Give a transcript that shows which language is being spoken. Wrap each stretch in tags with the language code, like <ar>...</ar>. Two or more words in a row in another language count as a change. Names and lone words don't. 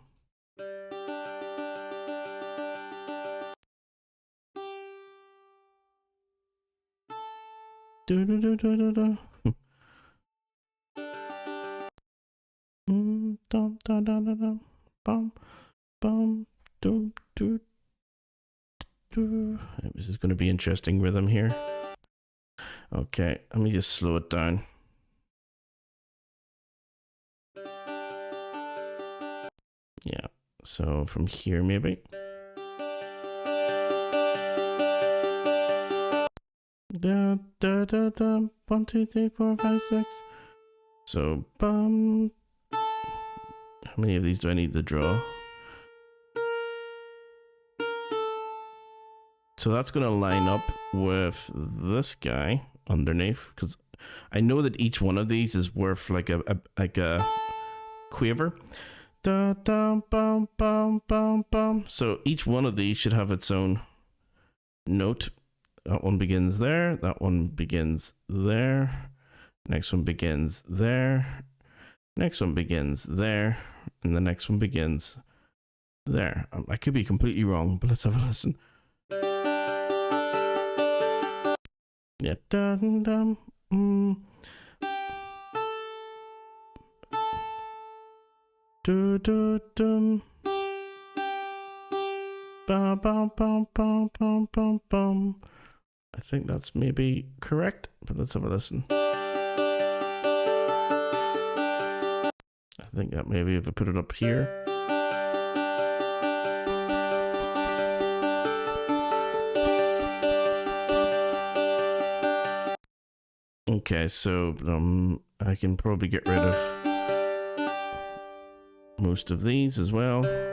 <en>Do do do do do do. Dum da da da da. Bum bum dum do do. This is going to be interesting rhythm here. Okay, let me just slow it down. Yeah, so from here maybe. Da da da da. 1, 2, 3, 4, 5, 6. So bum. How many of these do I need to draw? So that's going to line up with this guy underneath, because I know that each one of these is worth like a quaver. Da dum bum bum bum bum. So each one of these should have its own note. That one begins there. That one begins there. Next one begins there. Next one begins there. And the next one begins there. I could be completely wrong, but let's have a listen. Yeah. Dum dum. Do do dum. Bum bum bum bum bum bum bum. I think that's maybe correct, but let's have a listen. I think that maybe if I put it up here. Okay, so I can probably get rid of most of these as well.</en>